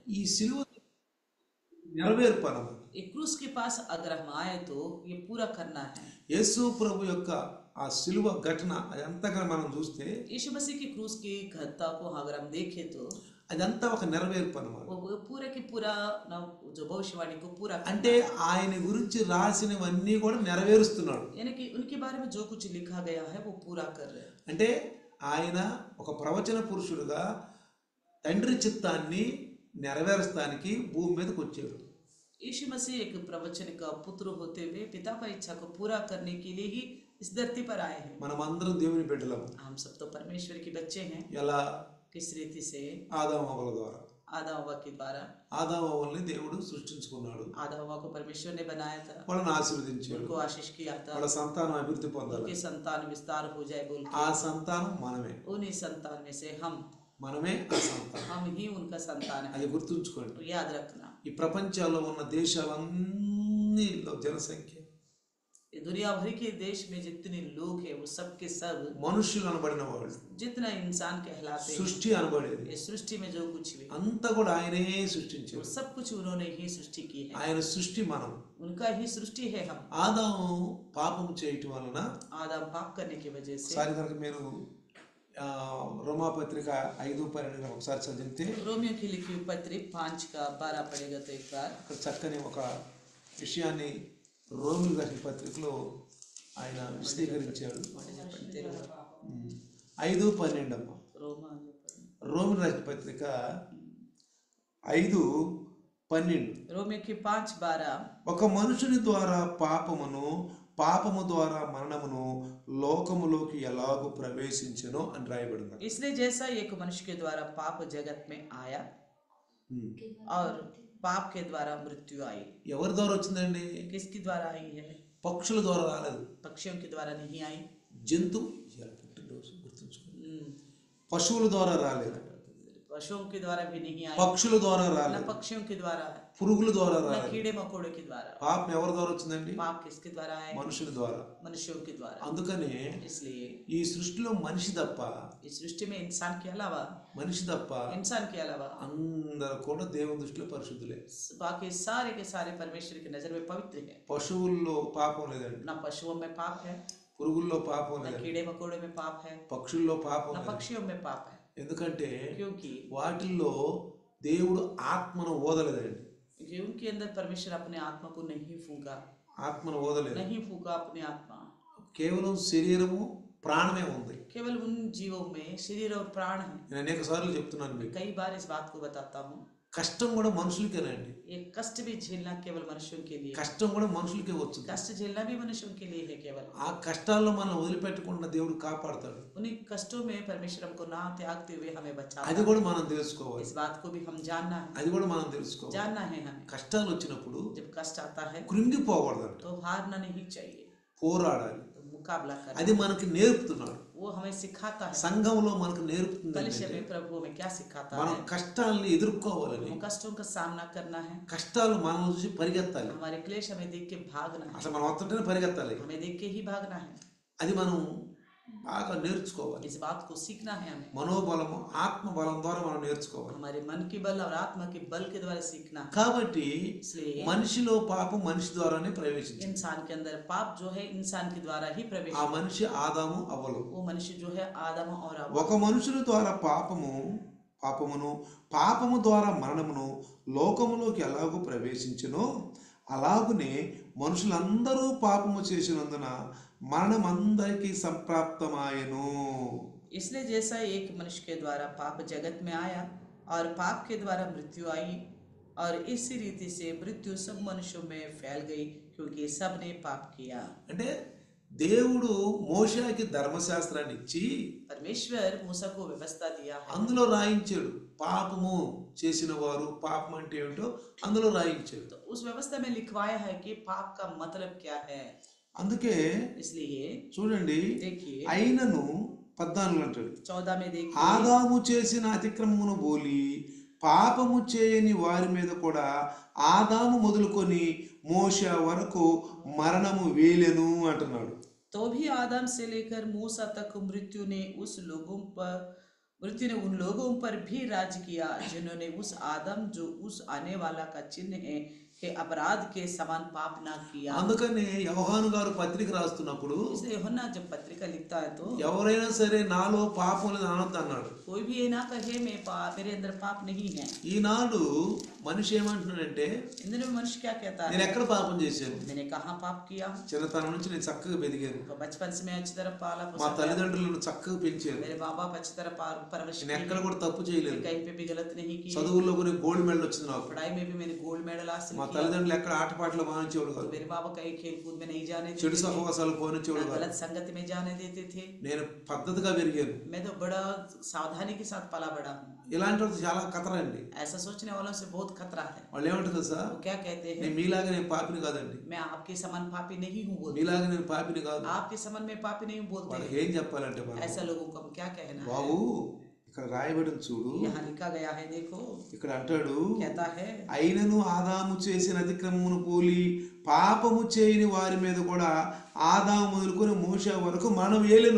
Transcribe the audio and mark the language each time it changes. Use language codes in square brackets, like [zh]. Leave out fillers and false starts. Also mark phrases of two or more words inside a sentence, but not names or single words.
[te] ఈ సిలువ నెరవేర్పు అన్నమాట. [hi] एक क्रूस के पास अगर हम आए तो ये पूरा करना है। [te] యేసు ప్రభు యొక్క ఆ సిలువ ఘటన అదంతగా మనం చూస్తే [hi] यीशु मसीह की क्रूस की घटना को अगर हम देखें तो [te] అదంతా ఒక నెరవేర్పు అన్నమాట. [hi] वो पूरा की पूरा ना जो भविष्यवाणी को पूरा [te] అంటే ఆయన గురించి రాసినవన్నీ కూడా నెరవేరుస్తున్నాడు. [hi] यानी कि उनके बारे में जो कुछ लिखा गया है वो पूरा कर रहे हैं। [te] అంటే ఆయన ఒక ప్రవచన పురుషుడుగా తండ్రి చిత్తాన్ని నెరవేర్చడానికి భూమి మీదకి వచ్చాడు. [hi] यीशु मसीह एक प्रवचन का पुत्र होते हुए पिता का इच्छा को पूरा करने के लिए ही इस धरती पर आए हैं। [te] మనం అందరం దేవుని బిడ్డలం. [hi] हम सब तो परमेश्वर के बच्चे हैं। [te] ఎలా? [hi] किस रीति से? [te] ఆదాము హవ్వల ద్వారా. [hi] आदम हव्वा के द्वारा। [te] ఆదాము హవ్వల్ని దేవుడు సృష్టించుకున్నాడు. [hi] आदम हव्वा को परमेश्वर ने बनाया था, [te] వాళ్ళని ఆశీర్వదించాడు, [hi] उनको आशीष किया था, [te] వాళ్ళ సంతానం అభివృద్ధి పొందాలి. [hi] उनके संतान विस्तार हो जाए बोल [te] ఆ సంతానం మనమే. [hi] उन्हीं संतान में से [te] మనమే ఆ సంతానం. [hi] हम ही उनका संतान है। [te] అది గుర్తుంచుకోండి. [hi] तो याद रखना, [te] ఈ ప్రపంచంలో ఉన్న దేశాలన్నిలో జనసంఖ్య [hi] ये दुनिया भर के देश में जितने लोग हैं वो सब के सब [te] మనుషులు అనబడిన వాళ్ళు, [hi] जितना इंसान कहलाते हैं, [te] సృష్టి అనబడేది [hi] ये सृष्टि में जो कुछ भी [te] అంతా కూడా ఆయనే [hi] वो [te] సృష్టించాడు. [hi] सब कुछ उन्होंने ही सृष्टि की है। [te] ఆయన సృష్టి మనం. [hi] उनका ही सृष्టి है हम। [te] ఆదాము పాపం చేయటం వలన [hi] आदम पाप करने की वजह से। [te] ఒకసారి కనుక మీరు రోమాపత్రిక 5:12 ఒకసారి చదివితే [hi] रोमियो की लिखी हुई पत्री 5:12 पढ़ेगा तो एक बार। [te] అక్కడ చక్కని ఒక విషయాన్ని రోమిలు రాసిన పత్రికలో ఆయన విశదీకరించాడు. 5:12 అమ్మ. రోమిలు రాసిన పత్రిక 5:12. [hi] रोमियो की 5:12 [te] ఒక మనుషుని ద్వారా పాపము ద్వారా మరణమును లోకములోకి ఎలాగూ ప్రవేశించెనో అని రాయబడింది. [hi] इसलिए जैसा एक मनुष्य के द्वारा पाप जगत में आया और पाप के द्वारा मृत्यु आई। [te] ఎవరి ద్వారా వచ్చిందండి? [hi] किसके द्वारा आई है? [te] పక్షుల ద్వారా రాలేదు. [hi] पक्षियों के द्वारा नहीं आई। [te] జంతువు పుట్టినరోజు గుర్తుంచుకోండి. పశువుల ద్వారా రాలేదు, [hi] पशुओं के द्वारा भी नहीं आई, [te] పక్షుల ద్వారా [hi] न [te] రాలేదు, [hi] पक्षियों के द्वारा, [te] పురుగుల ద్వారా [hi] न [te] రాలేదు. [hi] कीड़े मकोड़े के द्वारा। [te] పాపం ఎవరి ద్వారా వచ్చిందండి? [hi] पाप किसके द्वारा आए? [te] మనుషుని ద్వారా. [hi] मनुष्यों के द्वारा। [te] అందుకనే [hi] इसलिए [te] ఈ సృష్టిలో మనిషి తప్ప [hi] इस सृष्टि में इंसान के अलावा इंसान के अलावा [te] అందరూ కూడా దేవుని దృష్టిలో పరిశుద్ధులే. [hi] बाकी सारे के सारे परमेश्वर की नजर में पवित्र है। [te] పశువుల్లో పాపం లేదండి, [hi] न पशुओं में पाप है, [te] పురుగుల్లో పాపం [hi] न [te] లేదండి, [hi] कीड़े मकोड़े में पाप है, [te] పక్షుల్లో పాపం [hi] न [te] లేదు. [hi] पक्षियों में पाप है। [te] ఎందుకంటే [hi] क्योंकि [te] వాటిల్లో దేవుడు ఆత్మను ఓదలేదండి. [hi] उनके अंदर परमेश्वर अपने आत्मा को नहीं फूंका, [te] ఆత్మను ఓదలేదు. [hi] नहीं फूंका अपनी आत्मा। [te] కేవలం శరీరము ప్రాణమే ఉంది. [hi] केवल उन जीवों में शरीर और प्राण है। [te] నేను అనేక సార్లు చెప్తున్నాను మీకు, [hi] कई बार इस बात को बताता हूँ, [te] కష్టం కూడా మనుషులకేనండి. [hi] ये कष्ट भी झेलना केवल मनुष्यों के लिए, [te] కష్టం కూడా మనుషులకే వచ్చింది. [hi] कष्ट झेलना भी मनुष्यों के लिए है केवल। [te] ఆ కష్టాల్లో మనం వదిలిపెట్టకుండా దేవుడు కాపాడతాడు. [hi] उन्हीं कष्टों में परमेश्वर हमको ना त्यागते हुए हमें बचाता [te] అది [hi] है। [te] కూడా మనం తెలుసుకోవాలి. [hi] इस बात को भी हम जानना है, [te] అది కూడా మనం తెలుసుకోవాలి. [hi] जानना है हमें। [te] కష్టాలు వచ్చినప్పుడు [hi] जब कष्ट आता है [te] కృంగిపోకూడదంట, [hi] तो हारना नहीं चाहिए, [te] పోరాడాలి. [hi] तो मुकाबला करना। [te] అది మనకి నేర్పుతున్నాడు. [hi] वो हमें सिखाता है। [te] సంఘంలో మనకు నేర్పుతుంది [hi] कलिसिया में प्रभु हमें क्या सिखाता [te] మనం [hi] है? [te] కష్టాలని ఎదుర్కోవాలని. [hi] हम कष्टों का सामना करना है। [te] కష్టాలు మనం చూసి పరిగెత్తాలి. [hi] हमारे क्लेश हमें देख के भागना है, [te] అసలు మనం వస్తుంటేనే పరిగెత్తాలి. [hi] हमें देख के ही भागना है। [te] అది మనం బాగా నేర్చుకోవాలి. [hi] इस बात को सीखना है हमें। [te] మనోబలము ఆత్మ బలం ద్వారా మనం నేర్చుకోవాలి. [hi] हमारे मन के बल और आत्मा के बल के द्वारा सीखना है। [te] కాబట్టి [hi] इसलिए [te] మనిషిలో పాపం మనిషి ద్వారానే ప్రవేశించింది. [hi] इंसान के अंदर पाप जो है इंसान के द्वारा ही प्रवेश, [te] ఆ మనిషి ఆదాము అవ్వలు. [hi] वो मनुष्य जो है आदम और हव्वा। [te] ఒక మనుషుని ద్వారా పాపము ద్వారా మరణమును లోకములోకి ఎలాగూ ప్రవేశించునో అలాగునే మనుషులందరూ పాపము చేసినందున మరణం అందరికీ సంప్రాప్తమాయెను. [hi] इसलिए जैसा एक मनुष्य के द्वारा पाप जगत में आया और पाप के द्वारा मृत्यु आई और इसी रीति से मृत्यु सब मनुष्यों में फैल गई क्योंकि सब ने पाप किया। [te] అంటే దేవుడు మోషేకి ధర్మశాస్త్రాన్ని ఇచ్చి [hi] परमेश्वर मूसा को व्यवस्था दिया है, [te] అందులో రాయించాడు. పాపము చేసిన వారు, పాపం అంటే ఏమిటో అందులో రాయించాడు. [hi] तो उस व्यवस्था में लिखवाया है कि पाप का मतलब क्या है। [te] అందుకే [hi] इसलिए [te] చూడండి, [hi] देखिए [te] అయినను 14 అంటాడు, [hi] 14 में देखिए, [te] ఆదాము చేసిన అతిక్రమమును బోలి పాపము చేయని వారి మీద కూడా ఆదాము మొదలుకొని మోషే వరకు మరణము వేలెను అంటున్నాడు. [hi] तो भी आदम से लेकर मूसा तक मृत्यु ने उस लोगों पर मृत्यु ने उन लोगों पर भी राज किया जिन्होंने उस आदम जो उस आने वाला का चिन्ह है के अपराध के समान पाप ना किया। [te] అందుకని యోహాను గారు పత్రిక రాస్తున్నప్పుడు [hi] इसलिए यूहन्ना जब पत्रिका लिखता है तो [te] ఎవరైనా సరే నాలో పాపం లేదు అనొద్దు అన్నాడు. [hi] कोई भी ये ना कहे मेरे अंदर पाप नहीं है। [te] ఈనాడు మనిషి ఏమంటున్నాడంటే [hi] इन दिनों में मनुष्य क्या कहता [te] నేను [hi] है, [te] ఎక్కడ పాపం చేశాను, [hi] मैंने कहाँ पाप किया। [te] చిన్నతనం నుంచి నేను చక్కగా పెరిగాను, [hi] तो बचपन से मैं अच्छी तरह पाला [te] మా [hi] पोसा गया। [te] తల్లిదండ్రులు నన్ను చక్కగా పెంచారు, [hi] मेरे माँ बाप अच्छी तरह परवरिश [te] నేను [hi] की, [te] ఎక్కడ కూడా తప్పు చేయలేదు, [hi] कहीं पे भी गलत नहीं की, [te] చదువుల్లో కూడా [en] gold medal [te] వచ్చింది నాకు, [hi] पढ़ाई में भी मैंने [en] gold medal [hi] हासिल [te] మా [hi] किया। [te] తల్లిదండ్రులు ఎక్కడ ఆటపాటలు మానించేవాడు కాదు, [hi] मेरे बाबा कहीं खेल कूद में नहीं जाने [te] చెడు [hi] देते थे, [te] సహవాసాలు పోనిచ్చేవాడు [hi] ना [te] కాదు. [hi] गलत संगति में जाने देते थे। [te] నేను పద్ధతిగా పెరిగాను. [hi] मैं तो बड़ा सावधानी के साथ पला बड़ा हूँ। [te] ఇలాంటి వాళ్ళు చాలా కథరండి. [hi] ऐसा सोचने वालों से बहुत खतरा है। [te] వాళ్ళు ఏమంటారు తెలుసా, [hi] वो क्या कहते हैं, [te] నేను మీలాగా నేను పాపిని కాదండి, [hi] मैं आपके समान पापी नहीं हूँ बोलते, [te] మీలాగా నేను పాపిని కాదు. [hi] आपके समान में पापी नहीं हूँ बोलते [te] వాళ్ళకి [hi] हैं। [te] ఏం చెప్పాలంటే మనం, [hi] ऐसा लोगों को हम क्या कहना है। [te] బాబు ఇక్కడ రాయబడిన చూడు, [hi] यहाँ लिखा गया है, देखो [te] ఇక్కడ అంటాడు, [hi] कहता है, [te] అయినను ఆదాము చేసిన అతిక్రమమును పోలి పాపము చేయని వారి మీద కూడా ఆదాము మొదలుకొని మోషే వరకు మనం ఏలెను.